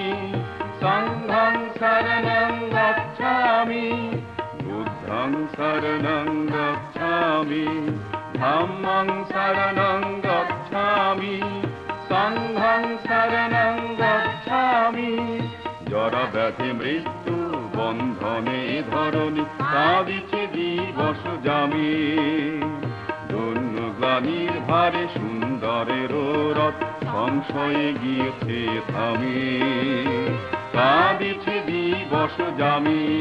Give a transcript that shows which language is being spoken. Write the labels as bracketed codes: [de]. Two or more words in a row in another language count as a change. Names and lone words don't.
[pi] সংঘং শরণং গচ্ছামি বুদ্ধং শরণং গচ্ছামি ধম্মং শরণং গচ্ছামি সংঘং শরণং গচ্ছামি [bn] জরা ব্যাধি মৃত্যু বন্ধনে ধরণী কাঁদিছে দিবস জামি গ্লানির ভারে সুন্দরের রথ সংশয়ে গিয়েছে থামি কাঁদিছে দিবস জামি